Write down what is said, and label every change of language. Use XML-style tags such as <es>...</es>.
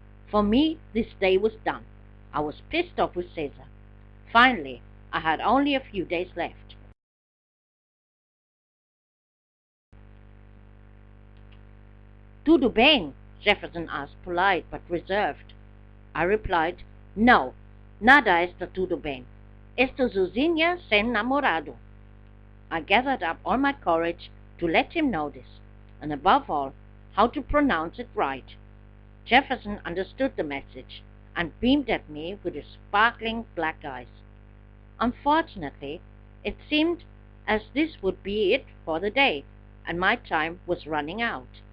<en>For me, this day was done. I was pissed off with Cesar. Finally, I had only a few days left.</en> <pt>"Tudo bem?"</pt> <en>Jefferson asked, polite but reserved. I replied,</en> <pt>"No, nada está tudo bem. Estou sozinha sem namorado."</pt> <en>I gathered up all my courage to let him know this, and above all, how to pronounce it right. Jefferson understood the message, and beamed at me with his sparkling black eyes. Unfortunately, it seemed as this would be it for the day, and my time was running out.</en>